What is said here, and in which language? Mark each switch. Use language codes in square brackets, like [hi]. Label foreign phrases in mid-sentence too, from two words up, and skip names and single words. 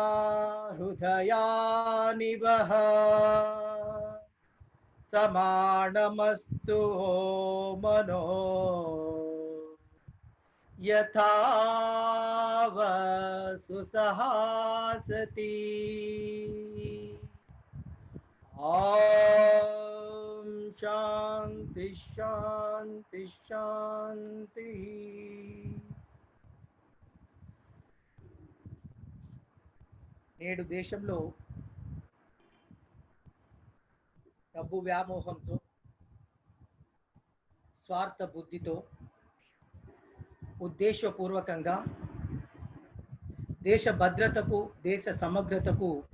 [sa] हृदयानि वः समानमस्तु मनो यथा सुसहासति ओम शांति शांति शांति। [te] నేడు దేశంలో డబ్బు వ్యామోహంతో స్వార్థ బుద్ధితో ఉద్దేశపూర్వకంగా దేశ భద్రతకు దేశ సమగ్రతకు